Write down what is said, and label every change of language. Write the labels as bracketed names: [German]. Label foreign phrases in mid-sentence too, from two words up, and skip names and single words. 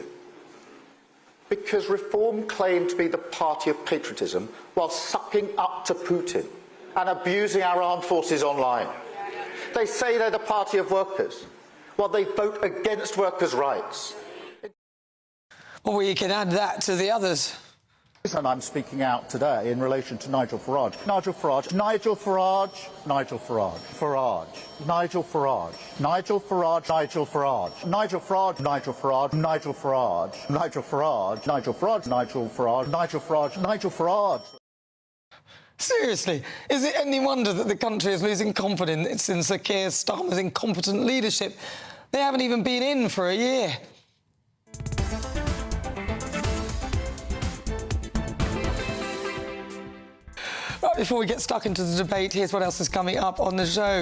[English] Because Reform claimed to be the party of patriotism while sucking up to Putin and abusing our armed forces online. They say they're the party of workers, while they vote against workers' rights. Well, we can add that to the others. And I'm speaking out today in relation to Nigel Farage. Nigel Farage, Nigel Farage, Nigel Farage, Farage, Nigel Farage, Nigel Farage, Nigel Farage, Nigel Farage, Nigel Farage, Nigel Farage, Nigel Farage, Nigel Farage, Nigel Farage, Nigel Farage, Nigel Farage. Seriously, is it any wonder that the country is losing confidence in Sir Keir Starmer's incompetent leadership? They haven't even been in for a year. Right, before we get stuck into the debate, here's what else is coming up on the show.